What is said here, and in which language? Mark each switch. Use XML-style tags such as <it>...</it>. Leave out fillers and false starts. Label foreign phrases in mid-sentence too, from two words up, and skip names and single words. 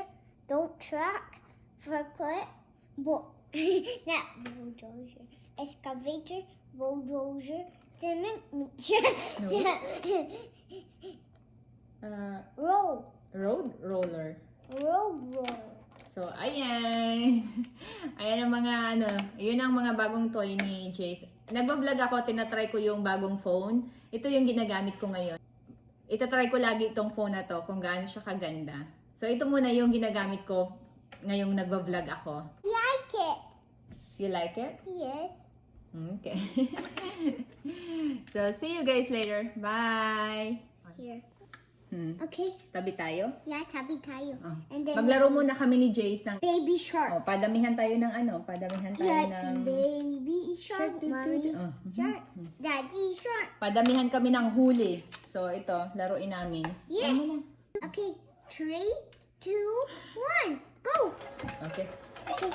<en>Don't track. Forklift. Not bulldozer. Excavator. Bulldozer. Cement mixture. Road. Road roller. Road roller. So,</en> <tl>ayan. Ayan ang mga, ano, yun ang mga bagong toy ni Jace. Nagbablog ako, tinatry ko yung bagong phone. Ito yung ginagamit ko ngayon. Itatry ko lagi itong phone na to kung gaano siya kaganda. So, ito muna yung ginagamit ko ngayong nagbablog ako.</tl> <en>Like it. You like it? Yes. Okay. So, see you guys later. Bye! Here. Okay.</en> <tl>Tabi tayo? Yeah, tabi tayo. Oh.</tl> <en>And then</en> <tl>Maglaro muna kami ni Jace ng...</tl> <en>baby shark.</en> <tl>Oh, padamihan tayo ng ano? Padamihan tayo</tl> <en>Yeah,</en> <tl>ng...</tl> <en>baby shark, mommy Oh. shark, daddy shark.</en> <tl>Padamihan kami ng huli. So, ito, laruin namin.</tl> <en>Yes.</en> <tl>Ano na?</tl> <en>Okay, 3, 2, 1, go. Okay. Okay.</en>